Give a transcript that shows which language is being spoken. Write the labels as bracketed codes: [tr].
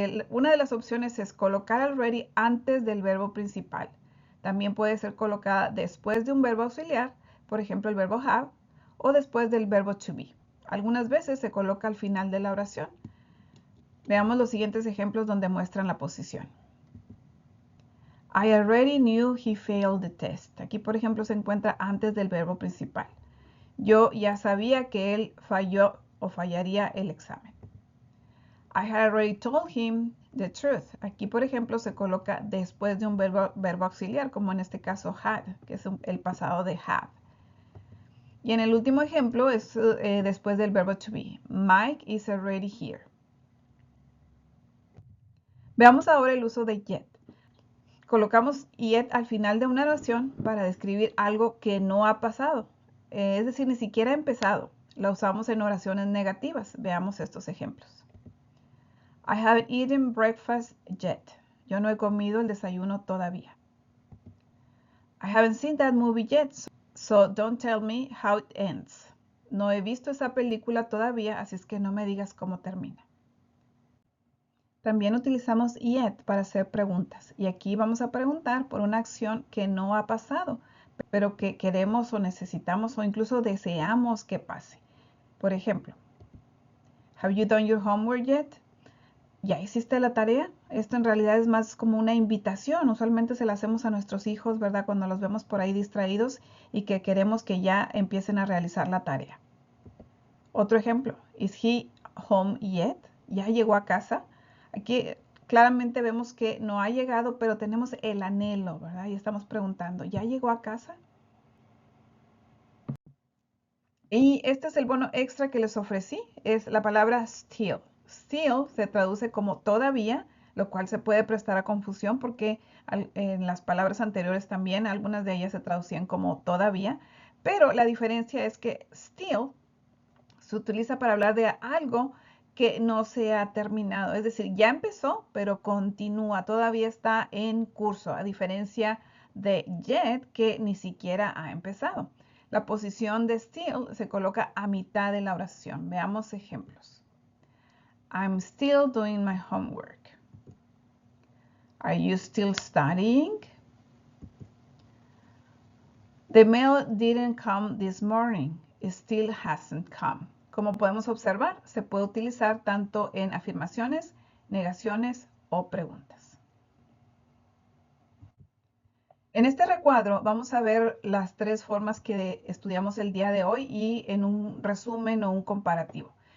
[es] Una de las opciones es colocar already antes del verbo principal. También puede ser colocada después de un verbo auxiliar, por ejemplo el verbo have, o después del verbo to be. Algunas veces se coloca al final de la oración. Veamos los siguientes ejemplos donde muestran la posición. [en] I already knew he failed the test. [es] Aquí, por ejemplo, se encuentra antes del verbo principal. Yo ya sabía que él falló o fallaría el examen. [en] I had already told him the truth. [es] Aquí, por ejemplo, se coloca después de un verbo auxiliar, como en este caso had, que es el pasado de have. Y en el último ejemplo es después del verbo to be. [en] Mike is already here. [es] Veamos ahora el uso de yet. Colocamos yet al final de una oración para describir algo que no ha pasado. Es decir, ni siquiera ha empezado. La usamos en oraciones negativas. Veamos estos ejemplos. [en] I haven't eaten breakfast yet. [es] Yo no he comido el desayuno todavía. [en] I haven't seen that movie yet, so don't tell me how it ends. [es] No he visto esa película todavía, así es que no me digas cómo termina. También utilizamos yet para hacer preguntas. Y aquí vamos a preguntar por una acción que no ha pasado, pero que queremos o necesitamos o incluso deseamos que pase. Por ejemplo, [en] have you done your homework yet? [es] ¿Ya hiciste la tarea? Esto en realidad es más como una invitación. Usualmente se la hacemos a nuestros hijos, ¿verdad? Cuando los vemos por ahí distraídos y que queremos que ya empiecen a realizar la tarea. Otro ejemplo, [en] is he home yet? [es] ¿Ya llegó a casa? Aquí claramente vemos que no ha llegado, pero tenemos el anhelo, ¿verdad? Y estamos preguntando, ¿ya llegó a casa? Y este es el bono extra que les ofrecí, es la palabra still. Still se traduce como todavía, lo cual se puede prestar a confusión porque en las palabras anteriores también algunas de ellas se traducían como todavía, pero la diferencia es que still se utiliza para hablar de algo que no se ha terminado, es decir, ya empezó, pero continúa, todavía está en curso, a diferencia de yet, que ni siquiera ha empezado. La posición de still se coloca a mitad de la oración. Veamos ejemplos. [en] I'm still doing my homework. Are you still studying? The mail didn't come this morning. It still hasn't come. [es] Como podemos observar, se puede utilizar tanto en afirmaciones, negaciones o preguntas. En este recuadro vamos a ver las tres formas que estudiamos el día de hoy y en un resumen o un comparativo.